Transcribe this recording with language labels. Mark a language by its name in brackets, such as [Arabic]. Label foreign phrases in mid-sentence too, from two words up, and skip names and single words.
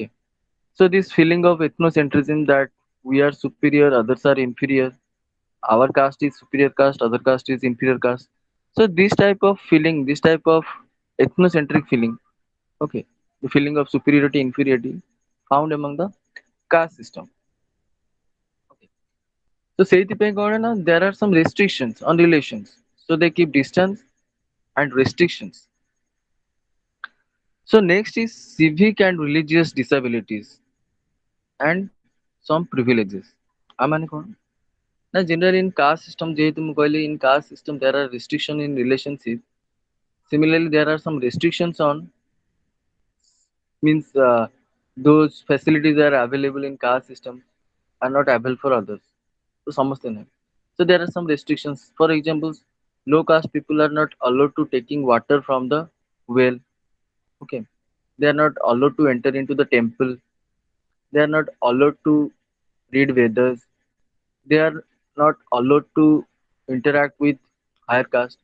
[English] So this feeling of ethnocentrism that we are superior, others are inferior, our caste is superior caste, other caste is inferior caste. So this type of feeling, this type of ethnocentric feeling, okay, the feeling of superiority, inferiority found among the caste system. Okay. So [Odia] ସେଇଥିପାଇଁ କଣ ନା [English] there are some restrictions on relations. So they keep distance and restrictions. So next is civic and religious disabilities and some privileges. [Odia] ମାନେ କଣ? ନା [English] generally in caste system [Odia] ଯେହେତୁ ମୁଁ କହିଲି [English] in caste system there are restriction in relationship. Similarly, there are some restrictions on means those facilities are available in caste system are not available for others. [Hindi] So समझते नहीं. [English] So there are some restrictions. For example, low caste people are not allowed to taking water from the well. Okay, they are not allowed to enter into the temple. They are not allowed to read Vedas. They are not allowed to interact with higher caste.